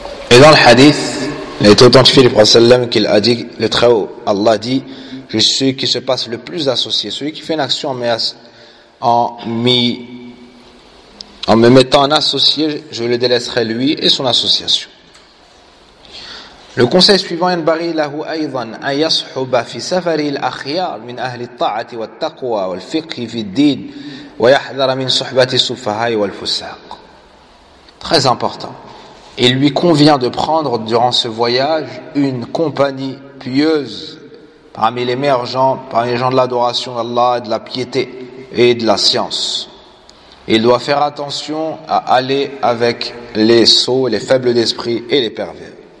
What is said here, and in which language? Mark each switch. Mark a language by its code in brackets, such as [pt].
[fr] Et dans le hadith, il a été authentifié du Prophète sallam qu'il a dit, le Très-Haut, Allah dit, je suis celui qui se passe le plus associé, celui qui fait une action en me mettant en associé, je le délaisserai lui et son association. Le conseil suivant, [ar] ينبغي له أيضا أن يصحب في سفر الأخيار من أهل الطاعة والتقوى والفقه في الدين ويحذر من صحبة السفهاء والفساق. [fr] Très important. Il lui convient de prendre durant ce voyage une compagnie pieuse parmi les meilleurs gens, parmi les gens de l'adoration d'Allah, de la piété et de la science. Il doit faire attention à aller avec les sots, les faibles d'esprit et les pervers.